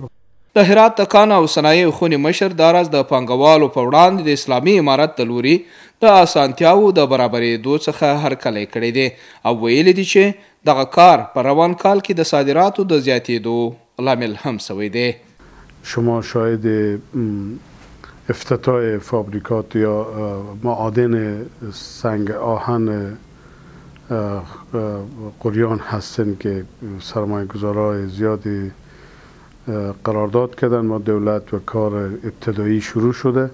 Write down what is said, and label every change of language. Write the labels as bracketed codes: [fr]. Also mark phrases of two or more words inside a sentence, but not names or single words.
[ps] د هرات د کان او صنایعو خونې مشر دا راز د پانګوالو په وړاندې د اسلامي امارت د لوري د اسانتیاوو د برابرېدو څخه هرکلی کړی دی او ویلي دي چې دغه کار په روان کال کې د صادراتو د زیاتېدو لامل هم شوی دی. [fa] شما شاهد افتتاح فابریکات یا معادن سنگ آهن قریان هستن که سرمایه گذارای زیادی قرارداد کردن با دولت و کار ابتدایی شروع شده.